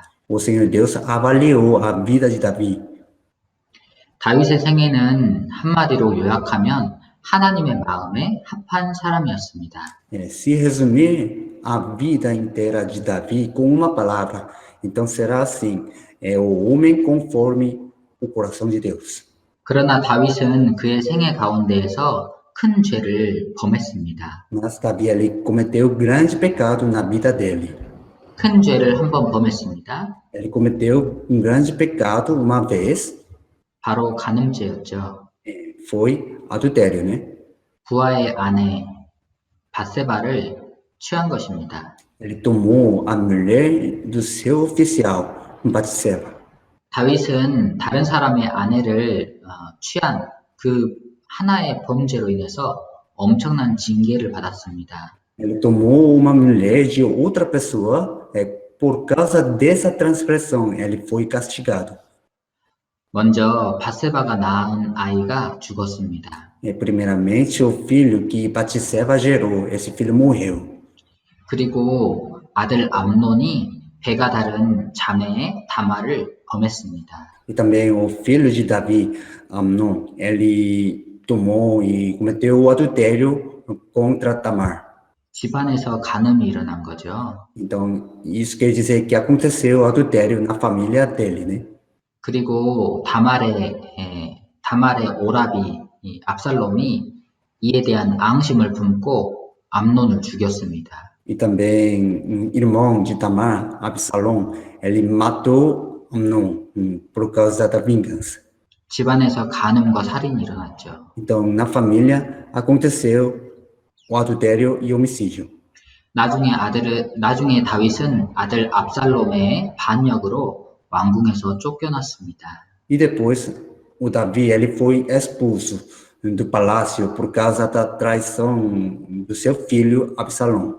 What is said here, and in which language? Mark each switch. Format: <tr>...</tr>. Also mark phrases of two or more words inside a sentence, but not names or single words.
<pt>O Senhor Deus avaliou a vida de Davi.</pt> <ko>다윗의 생애는 한마디로 요약하면 하나님의 마음에 합한 사람이었습니다.</ko> <pt>Se resumir a vida inteira de Davi com uma palavra, então será assim: é o homem conforme o coração de Deus.</pt> <ko>그러나 다윗은 그의 생애 가운데에서 큰 죄를 범했습니다.</ko> <pt>Mas Davi ele cometeu grande pecado na vida dele.</pt> <ko>큰 죄를 한 번 범했습니다.</ko> <pt>Ele cometeu grande pecado uma vez,</pt> <ko>바로 간음죄였죠.</ko> <pt>foi adultério, né?</pt> <ko>부하의 아내 밧세바를 취한 것입니다.</ko> <pt>Ele tomou a mulher do seu oficial, Batseba.</pt> <ko>다윗은 다른 사람의 아내를 취한 그 하나의 범죄로 인해서 엄청난 징계를 받았습니다.</ko> <pt>Ele tomou uma mulher de outra pessoa, por causa dessa transgressão, ele foi castigado.</pt> <ko>먼저 밧세바가 낳은 아이가 죽었습니다.</ko> <pt>Primeiramente, o filho que Batseba gerou, esse filho morreu.</pt> <ko>그리고 아들 암논이 배가 다른 자매의 다말을 범했습니다.</ko> <pt>E também o filho de Davi, Amnon, ele tomou e cometeu o adultério contra Tamar.</pt> <ko>집안에서 간음이 일어난 거죠.</ko> <pt>Então, isso quer dizer que aconteceu o adultério na família dele, né?</pt> <ko>그리고 다말의 오라비 압살롬이 이에 대한 앙심을 품고 암논을 죽였습니다.</ko> <pt>E também, irmão de Tamar, Absalom, ele matou Amnon por causa da vingança.</pt> <ko>집안에서 간음과 살인이 일어났죠.</ko> <pt>Então, na família, aconteceu o adultério e homicídio.</pt> <ko>나중에 다윗은 아들 압살롬의 반역으로 왕궁에서 쫓겨났습니다.</ko> <pt>E depois, o Davi, ele foi expulso do palácio por causa da traição do seu filho Absalom.</pt>